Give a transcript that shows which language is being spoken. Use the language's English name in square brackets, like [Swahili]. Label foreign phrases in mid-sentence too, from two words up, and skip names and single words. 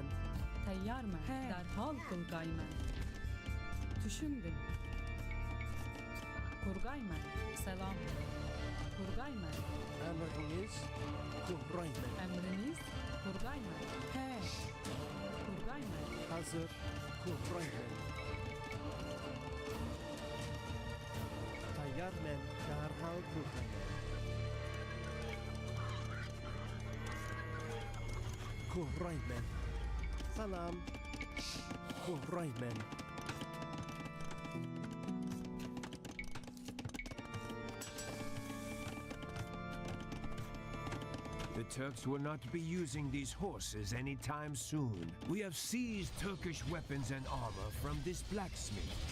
[Uzbek] Tayyarmen. He. Derhal kılgaymen. Düşündüm. Kurgaymen. Selam. Kurgaymen. Kurgayman. Emriniz Kurgayman. Emriniz Kurgayman. He. Kurgayman. Hazır Kurgayman. Tayyar men derhal Kurgayman. Kurgayman. Salam. Kurgayman. [English] The Turks will not be using these horses anytime soon. We have seized Turkish weapons and armor from this blacksmith.